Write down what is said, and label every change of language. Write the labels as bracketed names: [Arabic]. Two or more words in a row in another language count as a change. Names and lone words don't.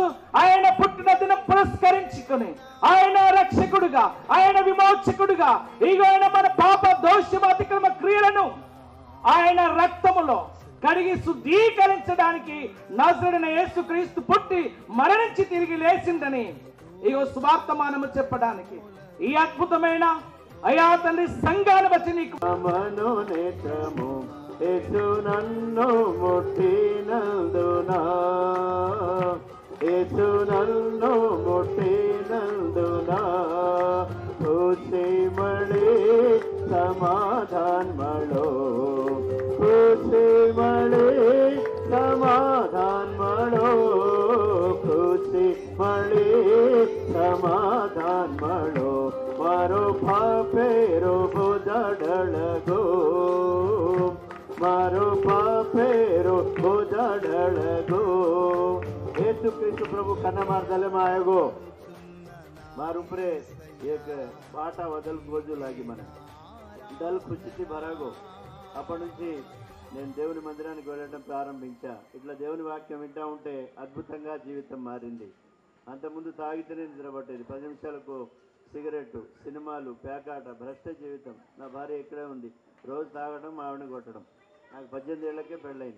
[Telugu] ఆయన పుట్టిన దినం పురస్కరించుకుని ఆయన రక్షకుడుగా, ఆయన విమోచకుడుగా, ఆయన మన పాప దోషం అతిక్రమ క్రియలను ఆయన రక్తములో కడిగి శుద్ధీకరించడానికి నజరుడైన యేసుక్రీస్తు పుట్టి మరణించి తిరిగి లేచిందని ఇగో సువార్తమానము చెప్పడానికి ఈ అద్భుతమైన అయా తండ్రి సంఘాన్ని బట్టి నీకు మనోనేత్రము యేసు నన్ను ముట్టినందునా, యేసు నన్ను ముట్టినందునా, [Lambadi] ಖುಷಿ ಮಳೆ ಸಮಾಧಾನ ಮಾಡೋ, ಖುಷಿ ಮಳೆ ಸಮಾಧಾನ ಮಾಡೋ, ಖುಷಿ ಮಳೆ ಸಮಾಧಾನ ಮಾಡೋ, ಮಾರೋ ಪಾಪೇರೋ ಬುದಡಳಗೋ, मारो पापेरो बोझडळगो. येशू ख्रिस्त प्रभु कन्ना मार्गाले मायगो मारू प्रे एक पाटा वदल गोजू लागी मन दल खुशी भरागो. [Telugu] అప్పటి నుంచి నేను దేవుని మందిరానికి వెళ్ళడం ప్రారంభించా. ఇట్లా దేవుని వాక్యం వింటా ఉంటే అద్భుతంగా జీవితం మారింది. అంతకుముందు తాగితేనే నిద్రపట్టేది. 10 నిమిషాలకు సిగరెట్, సినిమాలు, పేకాట, భ్రష్ట జీవితం. నా భార్య ఇక్కడే ఉంది. రోజు తాగడం, ఆవిడని కొట్టడం. నాకు 18 ఏళ్లకే పెళ్ళైంది.